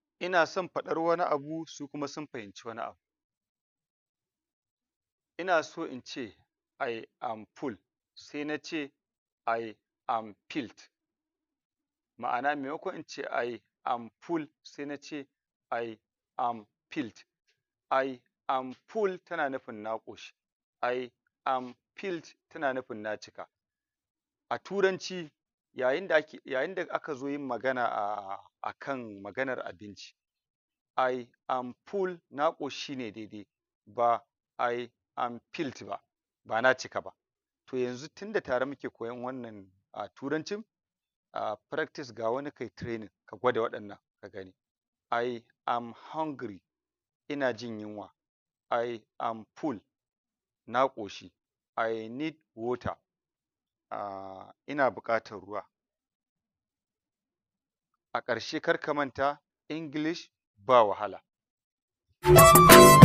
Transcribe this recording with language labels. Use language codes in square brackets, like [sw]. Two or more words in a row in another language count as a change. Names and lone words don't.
[ha] ina son faɗar wani abu su kuma sun fahimci wani abu. Ina so in ce [en] I am full [ha] sai na ce [en] I am filled. [ha] Ma'ana maimakon in ce [en] I am full [ha] sai na ce [en] I am filled. I am full [ha] tana nufin na ƙoshi. [en] I am filled [ha] tana nufin na cika. A Turanci yayin da aka zo yin magana a kan maganar abinci, [en] I am full [ha] na ƙoshi ne daidai, ba [en] I am filled [ha] ba, ba na cika ba. To yanzu tunda tare muke koyon wannan Turancin, practice ga wani kai training ka gwada waɗannan ka gani. [en] I am hungry, [ha] ina jin yunwa. [en] I am full, [ha] na ƙoshi. [en] I need water, [ha] ina buƙatar ruwa. A ƙarshe kar ka manta English ba wahala.